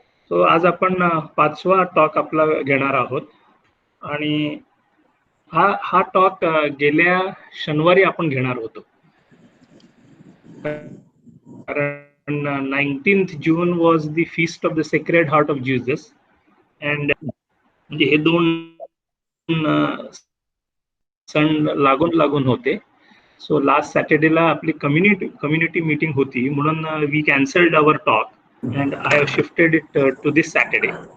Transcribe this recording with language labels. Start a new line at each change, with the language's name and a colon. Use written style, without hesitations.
Marathi: So आज आपण 5वा talk आपला घेणार आहोत आणि हा टॉक गेल्या शनिवारी आपण घेणार होतो. कारण
English: 19th June was the feast of the Sacred Heart of Jesus, and
Marathi: म्हणजे हे 2 सण लागून होते.
English: so last सॅटर्डेला
Marathi: आपली कम्युनिटी मीटिंग होती, म्हणून
English: We cancelled our talk and I have shifted it to this Saturday.